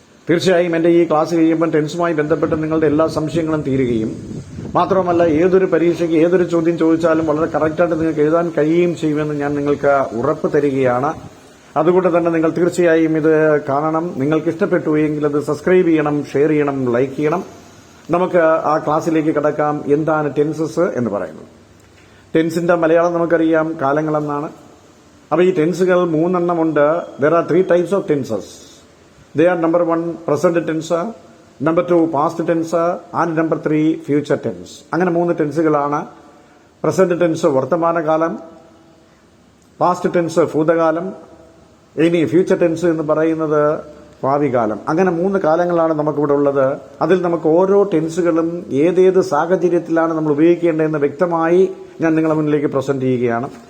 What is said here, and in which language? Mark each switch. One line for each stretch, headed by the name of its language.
Malayalam: തീർച്ചയായും എന്റെ ഈ ക്ലാസ് കഴിയുമ്പോൾ ടെൻസുമായി ബന്ധപ്പെട്ട് നിങ്ങളുടെ എല്ലാ സംശയങ്ങളും തീരുകയും മാത്രമല്ല ഏതൊരു പരീക്ഷയ്ക്ക് ഏതൊരു ചോദ്യം ചോദിച്ചാലും വളരെ കറക്റ്റായിട്ട് നിങ്ങൾക്ക് എഴുതാൻ കഴിയുകയും ചെയ്യുമെന്ന് ഞാൻ നിങ്ങൾക്ക് ഉറപ്പ് തരികയാണ്. അതുകൊണ്ട് തന്നെ നിങ്ങൾ തീർച്ചയായും ഇത് കാണണം. നിങ്ങൾക്ക് ഇഷ്ടപ്പെട്ടു എങ്കിൽ അത് സബ്സ്ക്രൈബ് ചെയ്യണം, ഷെയർ ചെയ്യണം, ലൈക്ക് ചെയ്യണം. നമുക്ക് ആ ക്ലാസ്സിലേക്ക് കടക്കാം. എന്താണ് ടെൻസസ് എന്ന് പറയുന്നത്? ടെൻസിന്റെ മലയാളം നമുക്കറിയാം കാലങ്ങളെന്നാണ്. അപ്പൊ ഈ ടെൻസുകൾ 3 എണ്ണമുണ്ട്.
English: there are 3 types of tenses. They are number 1 present tense, number 2 past tense, and number 3 future tense.
Malayalam: അങ്ങനെ 3 ടെൻസുകളാണ്. പ്രസന്റ് ടെൻസ് വർത്തമാനകാലം, പാസ്റ്റ് ടെൻസ് ഭൂതകാലം, ഇനി ഫ്യൂച്ചർ ടെൻസ് എന്ന് പറയുന്നത് ഭാവികാലം. അങ്ങനെ 3 കാലങ്ങളാണ് നമുക്കിവിടെ ഉള്ളത്. അതിൽ നമുക്ക് ഓരോ ടെൻസുകളും ഏതേത് സാഹചര്യത്തിലാണ് നമ്മൾ ഉപയോഗിക്കേണ്ടതെന്ന് വ്യക്തമായി ഞാൻ നിങ്ങളുടെ മുന്നിലേക്ക് പ്രസന്റ് ചെയ്യുകയാണ്.